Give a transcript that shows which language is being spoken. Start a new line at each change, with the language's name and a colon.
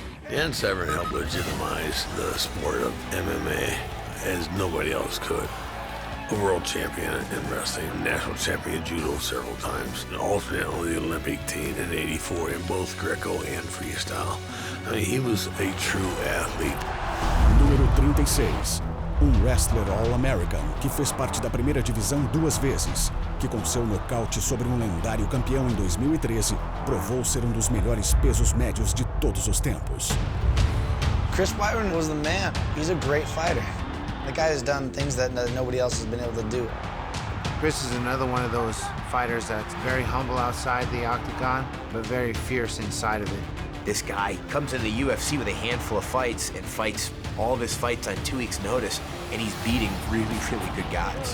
English: Dan Severn helped legitimize the sport of MMA as nobody else could. A world champion in wrestling, national champion in judo several times, and alternate on the Olympic team in '84 in both Greco and freestyle. I mean, he was a true athlete.
Portuguese: Número 36. Wrestler All-American que fez parte da primeira divisão 2 vezes, que com seu nocaute sobre lendário campeão em 2013, provou ser dos melhores pesos médios de todos os tempos.
English: Chris Weidman was the man. He's a great fighter. The guy has done things that nobody else has been able to do. Chris is another one of those fighters that's very humble outside the octagon, but very fierce inside of it. This guy comes into the UFC with a handful of fights and fights all of his fights on 2 weeks' notice, and he's beating really, really good guys.